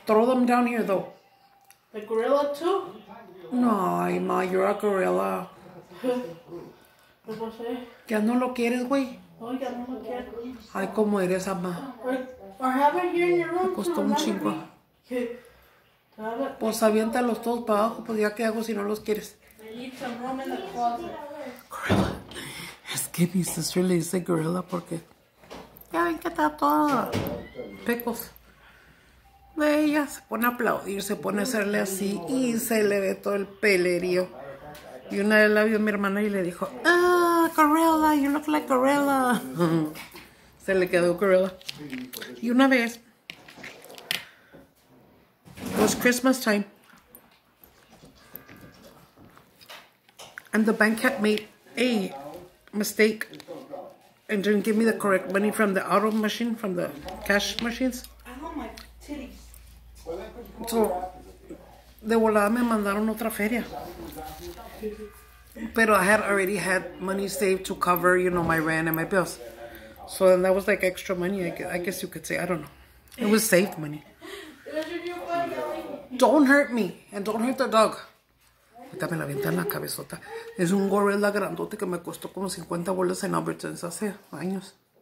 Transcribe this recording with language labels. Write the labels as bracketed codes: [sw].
[en] Throw them down here though. The gorilla too? No, Ma, you're a gorilla. [es] Ya no lo quieres, güey. Oh, ya no lo quiero. Ay, cómo eres, ama. [en] Or have it here in your room. [es] Costó un chingo. Pues aviéntalos todos para abajo, pues ya qué hago si no los quieres. [en] I need some room in the closet. gorilla. [es] Es que mi sister le dice gorilla porque ya ven que está toda pecos. De ella se pone a aplaudir, se pone a hacerle así y se le ve todo el pelerío. Y una vez la vio mi hermana y le dijo, ah, gorilla, [en] you look like gorilla. [es] Se le quedó gorilla. Y una vez, [en] it was Christmas time, and the bank had made a mistake and didn't give me the correct money from the auto machine, from the cash machines. I want my titties. [es] So, de volada me mandaron otra feria. Pero [en] I had already had money saved to cover, you know, my rent and my bills. So then that was like extra money, I guess you could say. I don't know. It was saved money. Don't hurt me and don't hurt the dog. [es] Ahorita me la avienta en la cabezota. Es un gorilla grandote que me costó como 50 bolas en Albertsons hace años.